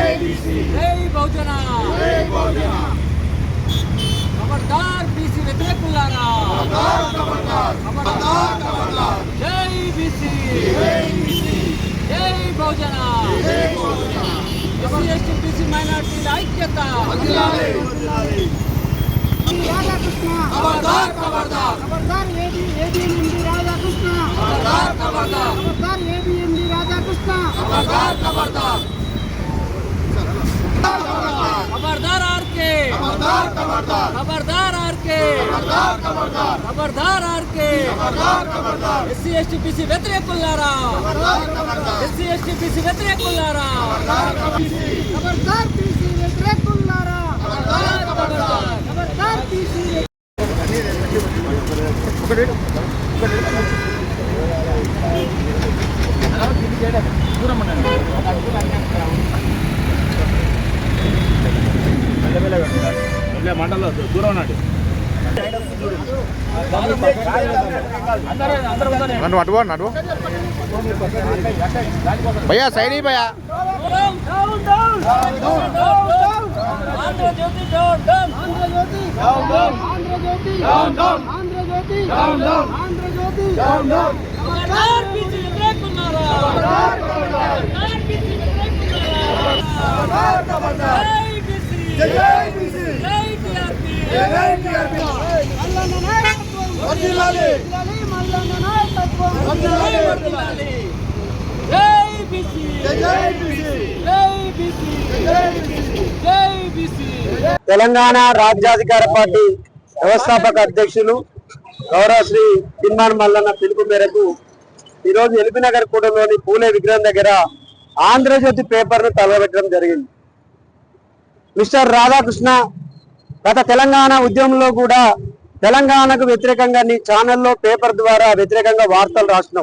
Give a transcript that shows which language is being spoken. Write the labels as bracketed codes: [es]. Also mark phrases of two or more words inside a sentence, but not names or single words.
[te] జై బహుజన ఖబర్దార్ బీసీ వ్యతిరేకులారా జై బీసీ జై బహుజన ఎస్సీ బీసీ మైనారిటీల ఐక్యత राधाकृष्ण ఖబర్దార్ ఖబర్దార్ ఖబర్దార్ ఏబీఎండీ రాధాకృష్ణ ఖబర్దార్ ఖబర్దార్ ఖబర్దార్ ఏబీఎండీ రాధాకృష్ణ ఖబర్దార్ ఖబర్దార్ ఖబర్దార్ ఆర్కే ఖబర్దార్ ఖబర్దార్ ఖబర్దార్ ఆర్కే ఖబర్దార్ ఖబర్దార్ ఖబర్దార్ ఆర్కే ఖబర్దార్ ఖబర్దార్ ఎస్సీ ఎస్టీ బీసీ వ్యతిరేకులారా ఖబర్దార్ ఖబర్దార్ ఎస్సీ ఎస్టీ బీసీ వ్యతిరేకులారా ఖబర్దార్ బీసీ వ్యతిరేకులారా ఖబర్దార్ ఖబర్దార్ ఖబర్దార్ బీసీ మండలం దూరం నాటి నడు భయ్యా సైడ్ భయ్యా ఆంధ్రజ్యోతి డౌన్ డౌన్ ఆంధ్రజ్యోతి డౌన్ డౌన్ ఆంధ్రజ్యోతి డౌన్ డౌన్ ఆంధ్రజ్యోతి డౌన్ డౌన్ ఆంధ్రజ్యోతి డౌన్ డౌన్ ఖబర్దార్ బీసీ వ్యతిరేకులారా ఖబర్దార్ బీసీ వ్యతిరేకులారా खबरदार జై బీసీ జై బీసీ జై టీఆర్పీ జై టీఆర్పీ మల్లన్న నాయకత్వం వర్ధిల్లాలి మల్లన్న నాయకత్వం వర్ధిల్లాలి జై बीसी జై బీసీ జై बीसी జై బీసీ జై बीसी తెలంగాణ రాజ్యాధికార పార్టీ వ్యవస్థాపక అధ్యక్షులు గౌరవ శ్రీ తిన్మార్ మల్లన్న పిలుపు మేరకు ఈరోజు ఎల్బీనగర్ కూడలోని పూలే విగ్రహం దగ్గర ఆంధ్రజ్యోతి పేపర్ను తగలబెట్టడం జరిగింది. మిస్టర్ రాధాకృష్ణ, గత తెలంగాణ ఉద్యమంలో కూడా తెలంగాణకు వ్యతిరేకంగా నీ ఛానల్లో పేపర్ ద్వారా వ్యతిరేకంగా వార్తలు రాసినావు.